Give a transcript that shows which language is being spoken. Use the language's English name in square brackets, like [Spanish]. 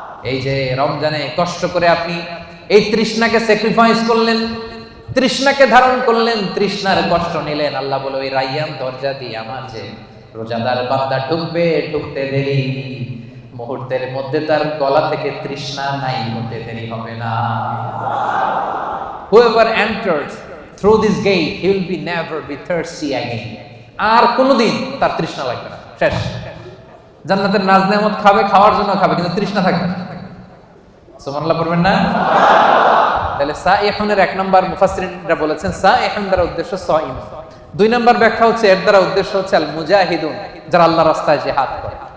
[Bangla] এই যে রমজানে কষ্ট করে আপনি এই তৃষ্ণাকে স্যাক্রিফাইস করলেন, তৃষ্ণাকে ধারণ করলেন, তৃষ্ণার কষ্ট নিলেন, আল্লাহ বলে ওই রাইয়ান দরজা দিয়ে আমার যে রোজাদার বান্দা ঢুকবে, ঢুকতে দেরি, মুহূর্তের মধ্যে তার গলা থেকে তৃষ্ণা নাই হতে দেরি হবে না। [English] Whoever enters through this gate, he will be never be thirsty again. [Bangla] আর কোনোদিন তার তৃষ্ণা লাগবে না, শেষ। জান্নাতের নাজ নেয়ামত খাবে, খাওয়ার জন্য খাবে, কিন্তু তৃষ্ণা থাকবে না। সুবহানাল্লাহ পড়বেন না? তাহলে সাইহুনের 1 নম্বর মুফাসসিরিনরা বলেছেন সাইহুন দ্বারা উদ্দেশ্য সাইম। 2 নম্বর ব্যাখ্যা হচ্ছে এর দ্বারা উদ্দেশ্য হচ্ছে আল মুজাহিদুন, যারা আল্লাহর রাস্তায় জিহাদ করে।